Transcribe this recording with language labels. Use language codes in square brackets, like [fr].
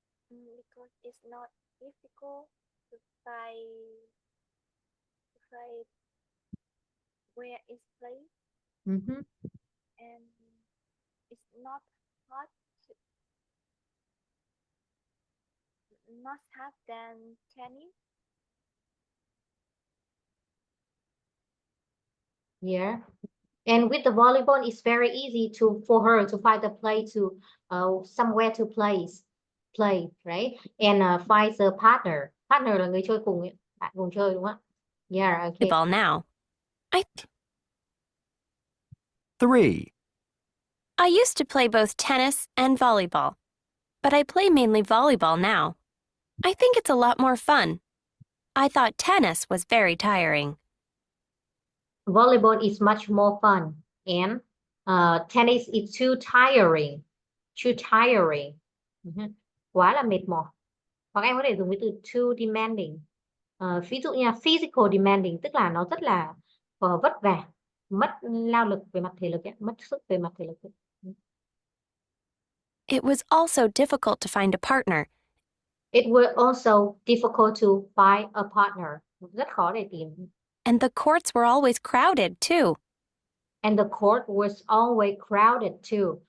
[en] Because it's not difficult to find where it's played, and it's not hard than tennis. Yeah. And with the volleyball, it's very easy for her to find a play to somewhere to play, right? And find a partner. [vi] Partner là người chơi cùng ấy. Bạn cùng chơi đúng không? [en] Yeah, okay. Volleyball now. 3. I used to play both tennis and volleyball, but I play mainly volleyball now. I think it's a lot more fun. I thought tennis was very tiring. Volleyball is much more fun, and tennis is too tiring. [vi] Too tiring. Quá là mệt mỏi. Hoặc em có thể dùng cái từ too demanding. Ví dụ như là physical demanding, tức là nó rất là vất vả, mất lao lực về mặt thể lực, mất sức về mặt thể lực. [en] It was also difficult to find a partner. It was also difficult to find a partner. [vi] Rất khó để tìm. [en] And the courts were always crowded too. And the court was always crowded too.